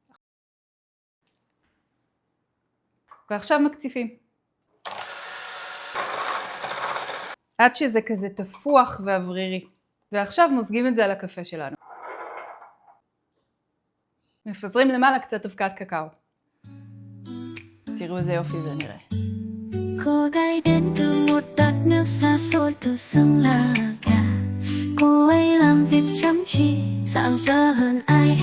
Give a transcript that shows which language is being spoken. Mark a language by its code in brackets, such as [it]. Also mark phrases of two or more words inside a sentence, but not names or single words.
[he] ועכשיו מקציפים. עד שזה כזה תפוח ואוורירי. ועכשיו מוזגים את זה על הקפה שלנו. מפזרים למעלה קצת אבקת קקאו. תראו איזה יופי זה נראה. [vi] Cô gái đến từ một đất nước xa xôi tự xưng là gà. Cô ấy làm việc chăm chỉ, rạng rỡ hơn ai.